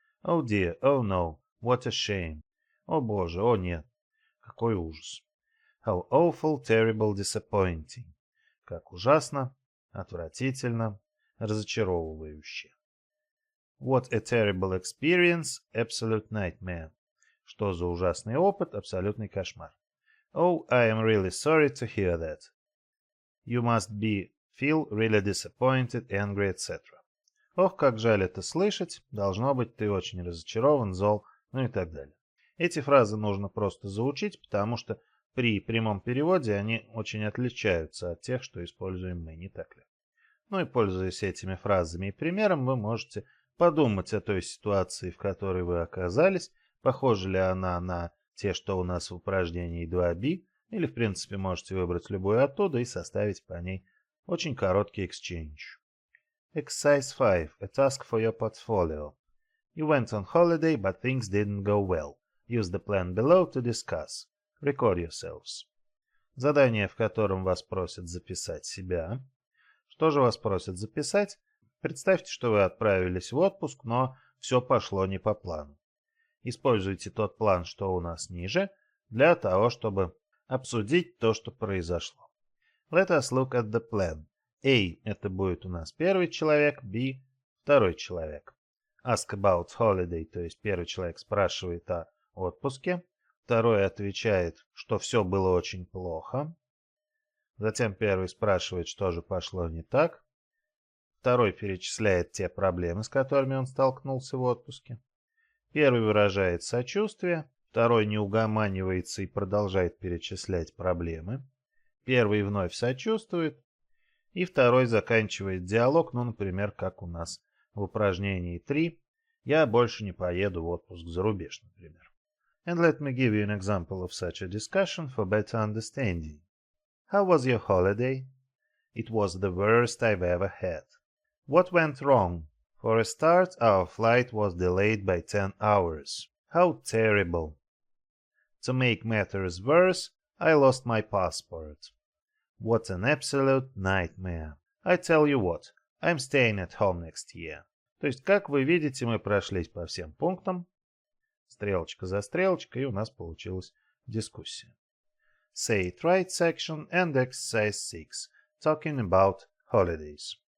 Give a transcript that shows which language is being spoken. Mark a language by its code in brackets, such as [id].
[en] Oh dear, oh no, what a shame. [ru] О боже, о нет, какой ужас. [en] How awful, terrible, disappointing. [ru] Как ужасно, отвратительно, разочаровывающе. [en] What a terrible experience, absolute nightmare. [ru] Что за ужасный опыт, абсолютный кошмар. [en] Oh, I am really sorry to hear that. You must feel really disappointed, angry, etc. [ru] Ох, как жаль это слышать. Должно быть, ты очень разочарован, зол, ну и так далее. Эти фразы нужно просто заучить, потому что при прямом переводе они очень отличаются от тех, что используем мы, не так ли? Ну и пользуясь этими фразами и примером, вы можете подумать о той ситуации, в которой вы оказались, похожа ли она на те, что у нас в упражнении 2b, или в принципе можете выбрать любую оттуда и составить по ней очень короткий exchange. [en] Exercise 5. A task for your portfolio. You went on holiday, but things didn't go well. Use the plan below to discuss. Record yourselves. [ru] Задание, в котором вас просят записать себя. Что же вас просят записать? Представьте, что вы отправились в отпуск, но все пошло не по плану. Используйте тот план, что у нас ниже, для того, чтобы обсудить то, что произошло. [en] Let us look at the plan. [ru] A – это будет у нас первый человек, B – второй человек. [en] Ask about holiday, [ru] то есть первый человек спрашивает о отпуске, второй отвечает, что все было очень плохо. Затем первый спрашивает, что же пошло не так. Второй перечисляет те проблемы, с которыми он столкнулся в отпуске. Первый выражает сочувствие, второй не угоманивается и продолжает перечислять проблемы. Первый вновь сочувствует, и второй заканчивает диалог, ну, например, как у нас в упражнении 3. Я больше не поеду в отпуск за рубеж, например. [en] And let me give you an example of such a discussion for better understanding. How was your holiday? It was the worst I've ever had. What went wrong? For a start, our flight was delayed by 10 hours. How terrible. To make matters worse, I lost my passport. What an absolute nightmare. I tell you what, I'm staying at home next year. [ru] То есть, как вы видите, мы прошлись по всем пунктам, стрелочка за стрелочкой, и у нас получилась дискуссия. [en] Say it right section and exercise 6. Talking about holidays.